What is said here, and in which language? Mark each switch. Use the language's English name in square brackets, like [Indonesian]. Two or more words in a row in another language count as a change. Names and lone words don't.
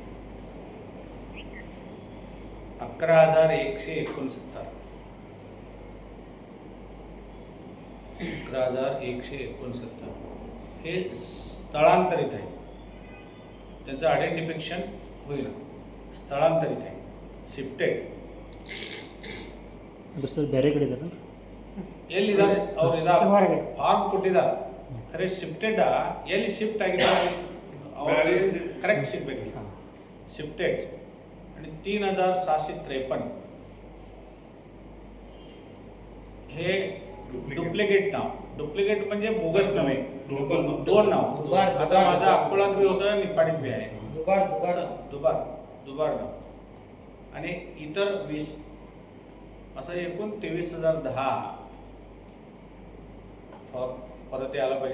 [Marathi] 11,169 हे स्थलांतरित आहे. त्यांचं आयडेंटिफिकेशन होईल. [Kannada] ಸ್ಥಳಾಂತರಿತ ಶಿಫ್ಟೆಡ್ ಸರ್ ಬೇರೆ ಕಡೆ ಇದ್ದಾರೆ ಎಲ್ಲಿದ್ದಾರೆ ಅವರು ಇದ್ದಾರೆ ಫಾರ್ಮ್ ಕೊಟ್ಟಿದ್ದಾರೆ ಖರೆ ಶಿಫ್ಟೆಡ್ ಎಲ್ಲಿ ಶಿಫ್ಟ್ ಆಗಿದ್ದಾರೆ ಕರೆಕ್ಟ್ ಸಿಗಬೇಕಿಲ್ಲ ಶಿಫ್ಟೆಡ್ [Marathi] आणि 3,753 हे डुप्लिकेट नाव. डुप्लिकेट म्हणजे बोगस नाव आहे. दोन नाव. आता माझा अकोलात बी होतं, निपाणीत बी आहे. दुबार नाव आणि इतर 20 असं एकूण 23,010 परत यायला पाहिजे.